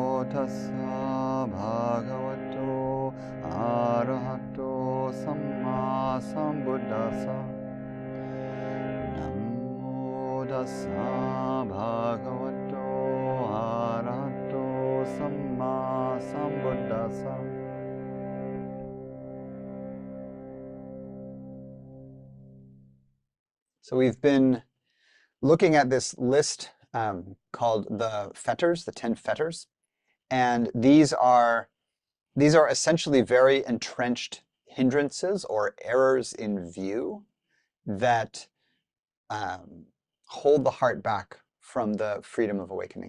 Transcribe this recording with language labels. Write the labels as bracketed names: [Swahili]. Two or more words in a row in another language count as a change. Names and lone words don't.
[Pali] tassa bhagavato arahato samma sambuddhassa. Namo tassa bhagavato arahato samma sambuddhassa. [English] So we've been looking at this list called the Fetters, the 10 Fetters, and these are essentially very entrenched hindrances or errors in view that hold the heart back from the freedom of awakening.